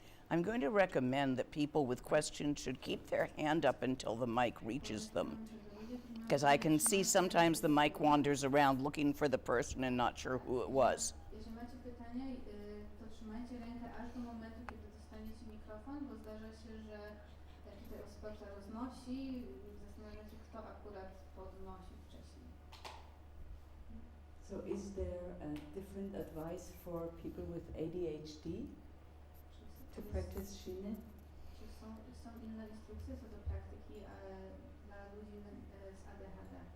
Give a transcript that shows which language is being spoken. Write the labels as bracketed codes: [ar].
[en] I'm going to recommend that people with questions should keep their hand up until the mic reaches them, because I can see sometimes the mic wanders around looking for the person and not sure who it was. [pl] Jeśli macie pytanie, to trzymajcie rękę aż do momentu, kiedy dostaniecie mikrofon, bo zdarza się, że tutaj osoba roznosi i zastanawiacie, kto akurat podnosi wcześniej. [en] So is there a different advice for people with ADHD to practice Shine? [pl] Czy są inne instrukcje co do praktyki dla ludzi z ADHD?